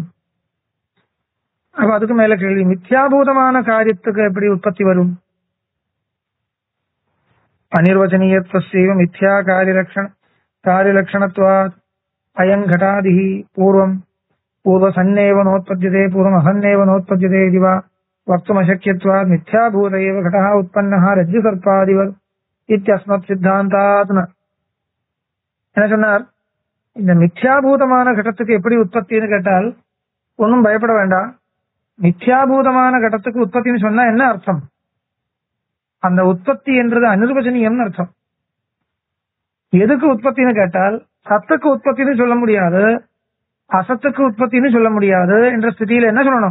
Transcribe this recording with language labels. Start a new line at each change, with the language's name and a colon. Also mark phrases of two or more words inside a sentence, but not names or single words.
Tamil: அப்ப அதுக்கு மேல கேள்வி, மித்யாபூதமான காரியத்துக்கு எப்படி உற்பத்தி வரும்?
Sanskrit: अनिर्वचनीयत्वस्यैव मिथ्या कार्यलक्षणत्वात् अयम् घटादिः पूर्वं पूर्वसन्नेव नोत्पद्यते पूर्वम् असन्नेव नोत्पद्यते इति वा वक्तुमशक्यत्वात् मिथ्याभूत एव घटः उत्पन्नः रज्जुसर्पादिवत् इत्यस्मत् सिद्धान्तात्.
Tamil: என்ன சொன்னார்? இந்த மித்யாபூதமான கடத்துக்கு எப்படி உற்பத்தின்னு கேட்டால் ஒன்னும் பயப்பட வேண்டாம். மித்யாபூதமான கடத்துக்கு உற்பத்தின்னு சொன்னா என்ன அர்த்தம்? அந்த உற்பத்தி என்றது அனிர்வச்சனீயம்னு அர்த்தம். எதுக்கு உற்பத்தின்னு கேட்டால் சத்துக்கு உற்பத்தின்னு சொல்ல முடியாது, அசத்துக்கு உற்பத்தின்னு சொல்ல முடியாது என்ற ஸ்திதியில என்ன சொல்லணும்?